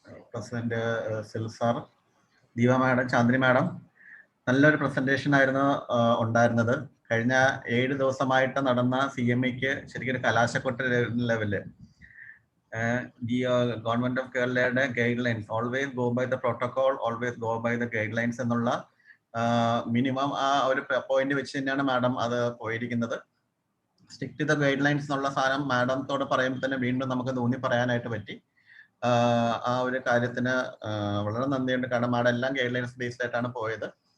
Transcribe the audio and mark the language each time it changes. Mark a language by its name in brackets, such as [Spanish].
[Malayalam] President സിൽ sir, Deepa madam, Chandri madam, നല്ലൊരു presentation ആയിരുന്നു ഉണ്ടായിരുന്നത്. കഴിഞ്ഞ 7 ദിവസമായിട്ട് നടന്ന CMEക്ക് ശരിക്കും ഒരു കലാശക്കൊട്ട് level. [English] The government of Kerala guidelines always go by the protocol, always go by the guidelines [Malayalam] എന്നുള്ള മിനിമം ആ ഒരു പോയിന്റ് വെച്ച് തന്നെയാണ് മാഡം അത് പോയിരിക്കുന്നത്. [English] stick to the guidelines [Malayalam] എന്നുള്ള സാധനം മാഡത്തോട് പറയുമ്പോൾ തന്നെ വീണ്ടും നമുക്ക് തോന്നി പറയാനായിട്ട് പറ്റി. ആ ഒരു കാര്യത്തിന് വളരെ നന്ദിയുണ്ട്. കാരണം മാഡം എല്ലാം ഗൈഡ് ലൈൻസ് ബേസ്ഡ് ആയിട്ടാണ് പോയത്.